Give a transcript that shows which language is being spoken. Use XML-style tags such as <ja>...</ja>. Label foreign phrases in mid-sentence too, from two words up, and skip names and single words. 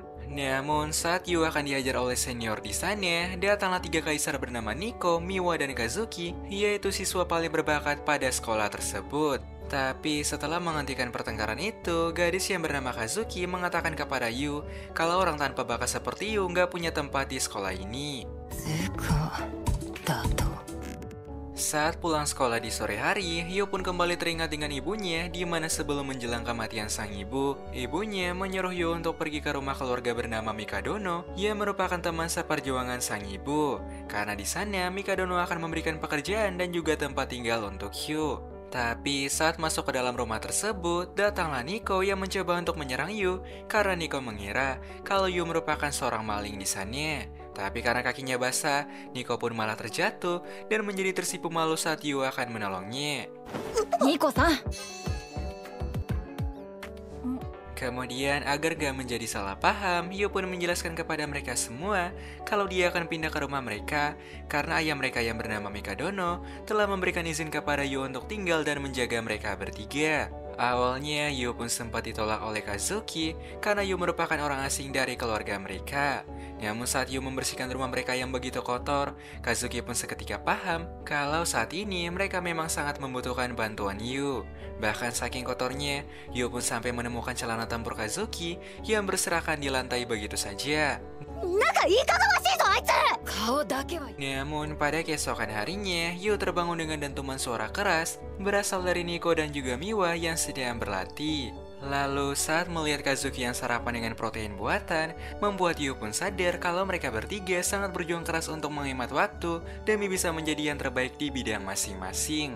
<id>Namun, saat Yu akan diajar oleh senior di sana, datanglah tiga kaisar bernama Nico, Miwa, dan Kazuki, yaitu siswa paling berbakat pada sekolah tersebut. Tapi setelah menghentikan pertengkaran itu, gadis yang bernama Kazuki mengatakan kepada Yu kalau orang tanpa bakat seperti Yu nggak punya tempat di sekolah ini.</id> <ja>つかだと</ja> <id>Saat pulang sekolah di sore hari, Yu pun kembali teringat dengan ibunya, di mana sebelum menjelang kematian sang ibu, ibunya menyuruh Yu untuk pergi ke rumah keluarga bernama Mikadono, yang merupakan teman seperjuangan sang ibu. Karena di sana, Mikadono akan memberikan pekerjaan dan juga tempat tinggal untuk Yu. Tapi saat masuk ke dalam rumah tersebut, datanglah Nico yang mencoba untuk menyerang Yu, karena Nico mengira kalau Yu merupakan seorang maling di sana. Tapi karena kakinya basah, Nico pun malah terjatuh dan menjadi tersipu malu saat Yu akan menolongnya.</id> <ja>ニコさん</ja> <id>Kemudian agar gak menjadi salah paham, Yu pun menjelaskan kepada mereka semua kalau dia akan pindah ke rumah mereka karena ayah mereka yang bernama Mikadono telah memberikan izin kepada Yu untuk tinggal dan menjaga mereka bertiga. Awalnya Yu pun sempat ditolak oleh Kazuki karena Yu merupakan orang asing dari keluarga mereka. Namun saat Yu membersihkan rumah mereka yang begitu kotor, Kazuki pun seketika paham kalau saat ini mereka memang sangat membutuhkan bantuan Yu. Bahkan saking kotornya, Yu pun sampai menemukan celana tempur Kazuki yang berserakan di lantai begitu saja.</id> <ja>なんかいいかがわしいぞあいつ顔だけは</ja> <id>Namun pada keesokan harinya, Yu terbangun dengan dentuman suara keras berasal dari Nico dan juga Miwa yang sedang berlatih. Lalu saat melihat Kazuki yang sarapan dengan protein buatan, membuat Yu pun sadar kalau mereka bertiga sangat berjuang keras untuk menghemat waktu demi bisa menjadi yang terbaik di bidang masing-masing.</id>